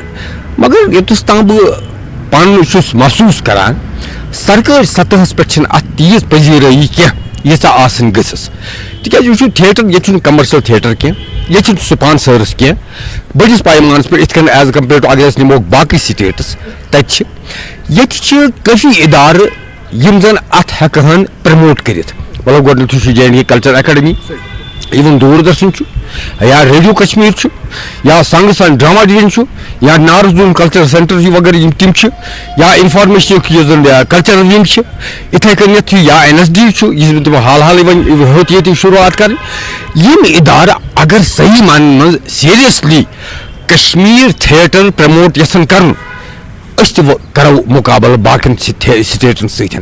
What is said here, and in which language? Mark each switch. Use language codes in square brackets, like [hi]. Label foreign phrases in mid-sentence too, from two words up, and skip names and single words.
[ks] مگر یوٚتَس تام بہٕ پانہٕ چھُس محسوٗس کران سرکٲرۍ سطحس پٮ۪ٹھ چھنہٕ اتھ تیٖژ پذیرٲیی کینٛہہ ییٖژاہ آسٕنۍ گٔژھٕس. تِکیازِ وٕچھِو تھیٹر ییٚتہِ چھُنہٕ کمرشل تھیٹر کینٛہہ ییٚتہِ چھُنہٕ سپانسٲرٕس کینٛہہ بٔڑِس پیمانس پٮ۪ٹھ یِتھ کٔنۍ [en] as compared to [ks] اگر أسۍ نِمو باقٕے سٹیٹس تتہِ چھِ ییٚتہِ چھِ کٲفی ادارٕ یِم زن اتھ ہٮ۪کہٕ ہن پرموٹ کٔرِتھ. مطلب گۄڈٕنیتھٕے چھُ JNK کلچر اکیڈمی ایون دوٗردرشن چھُ یا ریڈیو کشمیر چھُ یا سانگس اینڈ ڈراما ڈِوجن چھُ یا نارزوٗن کلچر سینٹر وغیرہ یِم تِم چھِ یا انفارمیشنُک یُس زن کلچرل ونگ چھِ یِتھے کٔنیتھ یا NSD چھُ یُس تِمو حال حالٕے وۄنۍ ہیوٚت ییٚتہِ شروعات کرٕنۍ. یِم ادارٕ اگر صحیح معنن منٛز سیٖریسلی کشمیر تھیٹر پرموٹ یژھن کرُن أسۍ تہِ کرو مُقابلہٕ باقین سٹیٹن سۭتۍ.